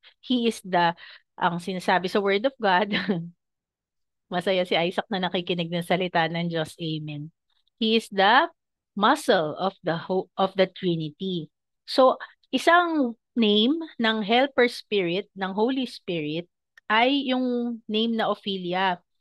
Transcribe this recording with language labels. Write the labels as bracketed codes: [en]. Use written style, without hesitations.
[en] He is [tl] ang sinasabi sa Word of God, masaya si Isaac na nakikinig ng salita ng Diyos. Amen. [en] He is the muscle of the Trinity. [tl] So, isang name ng helper spirit, ng Holy Spirit, ay yung name na Ophelia.